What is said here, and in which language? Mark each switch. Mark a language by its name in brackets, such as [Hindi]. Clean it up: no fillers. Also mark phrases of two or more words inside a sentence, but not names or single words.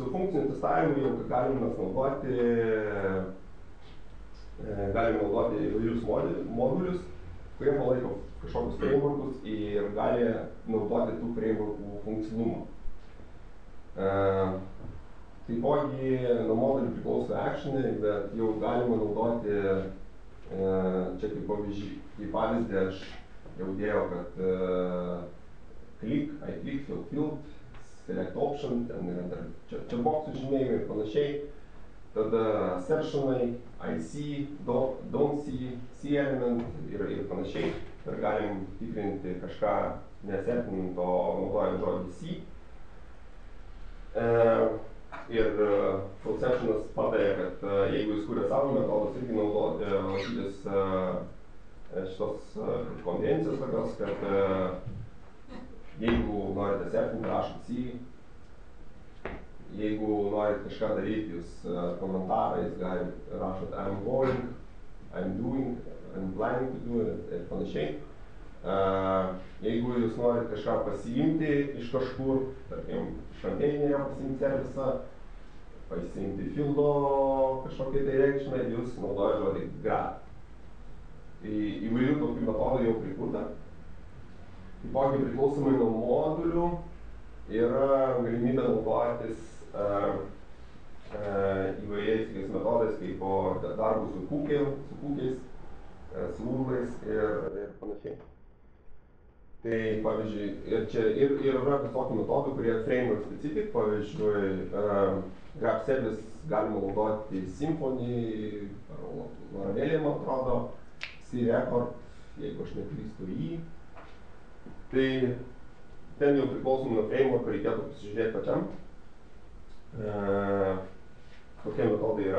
[Lithuanian] su funkciniu testavimu jau galime naudoti įvairius modulius, kurie palaiko kažkokius frameworkus ir gali naudoti tų frameworkų funkcionalumą. Taipogi nuo modulių priklauso actionai, bet jau galima naudoti, čia kaip pavyzdį aš jau dėjau, kad click, [English] I click, [Lithuanian] field, [English] select option, [Lithuanian] ten yra dar čia boxų žymėjimai ir panašiai. Tada assertionai, [English] I see, don't see, see element [Lithuanian] ir panašiai. Ir galim tikrinti kažką nesertinant, o naudojant žodį see. Ir Fullceptionas patarė, kad jeigu jūs kūrė savo metodus, irgi laikytis šitos konvencijos tokios, kad jeigu norite sertinti, rašot see. Jeigu norit kažką daryti, jūs komentarais rašot [English] I'm going, I'm doing, I'm planning to do [Lithuanian] ir panašiai. Jeigu jūs norit kažką pasiimti iš kažkur, tarkim, šventėjinėje pasiimti servisą, pasiimti fieldo kažkokią tai reikšmę, jūs naudoja žodį grab. Įvairių tokių metodų jau prikurta. Taipogi priklausomai nuo modulių yra galimybė naudotis įvairiais metodais, kaip darbų su kūkiais, su urlais ir panašiai. Tai pavyzdžiui, ir yra visokių metodų, kurie [English] framework specific, [Lithuanian] pavyzdžiui, [English] grab service [Lithuanian] galima naudoti Symfony, Laravelė, man atrodo, C-Record, jeigu aš neklystu į. Tai ten jau priklausomai nuo framework, reikėtų pasižiūrėti pačiam, kokie metodai yra.